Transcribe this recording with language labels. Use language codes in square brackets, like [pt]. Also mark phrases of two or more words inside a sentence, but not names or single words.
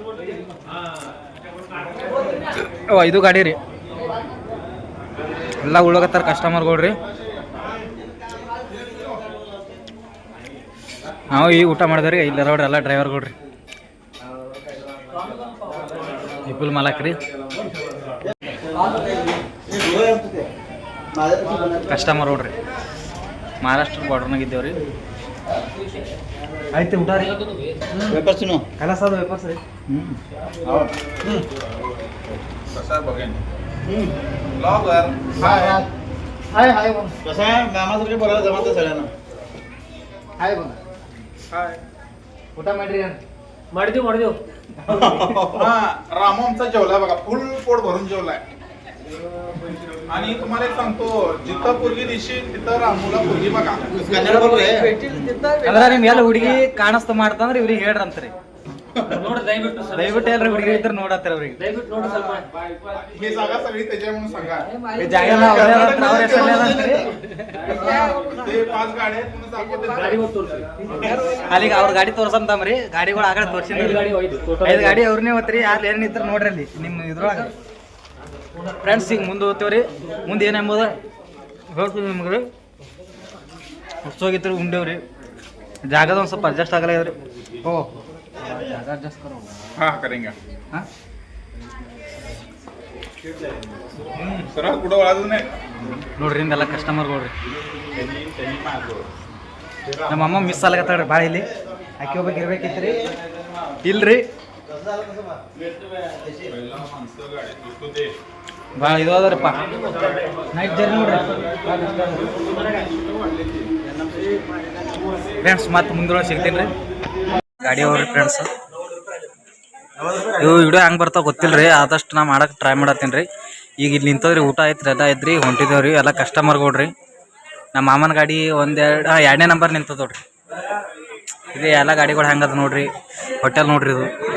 [kn] ಓ ಇದು ಗಾಡಿ ರೀ ಎಲ್ಲ ಉಳ್ಳೋಗತ್ತಾರ ಕಸ್ಟಮರ್ಗಳು ರೀ ನಾವು ಈಗ ಊಟ ಮಾಡಿದ್ರಿ ಇಲ್ಲ ನೋಡ್ರಿ ಎಲ್ಲ ಡ್ರೈವರ್ಗಳು ರೀ ವಿಪುಲ್ ಮಾಲಕ್ ರೀ ಕಸ್ಟಮರ್ ನೋಡ್ರಿ ಮಹಾರಾಷ್ಟ್ರ ಬಾರ್ಡರ್ನಾಗ ಇದ್ದೇವ್ರಿ ಆಯ್ತು ಊಟ ರೀ ವೇಪರ್ಸ್ ತಿನ್ನು ಕಲಸ ಅದು ವೇಪರ್ಸ್ ರೀ [mr] कसा बघेन ब्लॉगर हाय हाय हाय कसं आहे मामासारखे बोलायला जमत सगळ्यांना हाय हाय [kn] ಊಟ ಮಾಡಿದೇವು [mr] हा रामू आमचा जेवलाय बघा फुल पोट भरून जेवलाय आणि तुम्हाला एक सांगतो जिथं पोरगी दिसशील तिथं रामूला पोरगी बघा कन्नड बोलरे [kn] ಅಂದ್ರೆ ನಿಮ್ ಎಲ್ಲ ಹುಡುಗಿ ಕಾಣಿಸ್ತ ಮಾಡ್ತಂದ್ರೆ ಇವ್ರಿಗೆ ಹೇಳ್ರಂತ್ರಿ ದಯವಿಟ್ಟು ಎಲ್ಲರೂ ಹುಡುಗಿ ಇದ್ರೆ ನೋಡತ್ತರ ಅವ್ರಿಗೆ [mr] ही जागा सगळी त्याच्या म्हणून सांगा [kn] ಈ ಜಾಗ ಎಲ್ಲ ಅವ್ರೇ ಅದಂತ್ರಿ, ಅವ್ರ ಹೆಸರಲ್ಲೇ ಅದಂತ್ರಿ. [mr] ते 5 गाड्या आहेत म्हणून दाखवते [kn] ಅಲ್ಲಿಗೆ ಅವ್ರ ಗಾಡಿ ತೋರ್ಸಂತಮ್ರಿ ಗಾಡಿಗಳು ಆಗಡೆ ತೋರ್ಸಿದ್ರಿ 5 ಗಾಡಿ ಅವ್ರನ್ನೇ ಹೋತ್ರಿ ಯಾರು ಏನಿದ್ರು ನೋಡ್ರಿ ಅಲ್ಲಿ ನಿಮ್ಮ ಇದ್ರೊಳಗೆ ಫ್ರೆಂಡ್ಸ್ ಈಗ ಮುಂದೆ ಹೋಗ್ತೇವ್ರಿ ಮುಂದೆ ಏನೆಂಬುದು ಹೇಳ್ತೀವಿ ನಿಮ್ಗೆ ಹುಚ್ಚೋಗಿತ್ರಿ ಉಂಡೇವ್ರಿ ಜಾಗದ ಒಂದು ಸ್ವಲ್ಪ ಅಡ್ಜಸ್ಟ್ ಆಗಲ್ಲ ಇದ್ರಿ ಓ ಜಾಗ ಅಡ್ಜಸ್ಟ್ ಕರೋ [hi] हा करेंगे ಹಾಂ [mr] सरळ कुठं वळायचं नाही [kn] ನೋಡ್ರಿ ಹಿಂಗೆಲ್ಲ ಕಸ್ಟಮರ್ಗಳು ರೀ ನಮ್ಮ ಅಮ್ಮ ಮಿಸ್ ಆಗತ್ತಾಳ್ರಿ ಭಾಳ ಇಲ್ಲಿ ಆಕೆ ಹೋಗ್ಬೇಕು ಇರ್ಬೇಕಿತ್ರಿ ಇಲ್ರಿ [mr] पहिला माणसं गाडीत घेतो ते [kn] ಭಾಳ ಇದು ಅದರಪ್ಪ [en] night journey [kn] ನೋಡ್ರಿ ಫ್ರೆಂಡ್ಸ್ ಮತ್ತೆ ಮುಂದೊಳಗೆ ಸಿಗ್ತೀನಿ ರೀ ಗಾಡಿ ಅವ್ರಿ ಫ್ರೆಂಡ್ಸ್ ಇವು ವಿಡಿಯೋ ಹೆಂಗೆ ಬರ್ತಾವ ಗೊತ್ತಿಲ್ಲ ರೀ ಆದಷ್ಟು ನಾ ಮಾಡಕ್ಕೆ ಟ್ರೈ ಮಾಡತ್ತೀನಿ ರೀ ಈಗ ಇಲ್ಲಿ ನಿಂತದ್ರಿ ಊಟ ಐತ್ರಿ ಎಲ್ಲ ಐತ್ರಿ ಹೊಂಟಿದ್ದೇವೆ ರೀ ಎಲ್ಲ ಕಸ್ಟಮರ್ಗಳ್ರಿ ನಮ್ಮ ಮಾಮನ ಗಾಡಿ ಎರಡನೇ ನಂಬರ್ ನಿಂತದ ನೋಡ್ರಿ ಇದು ಎಲ್ಲ ಗಾಡಿಗಳು ಹೆಂಗದ ನೋಡ್ರಿ ಹೋಟೆಲ್ ನೋಡ್ರಿ ಇದು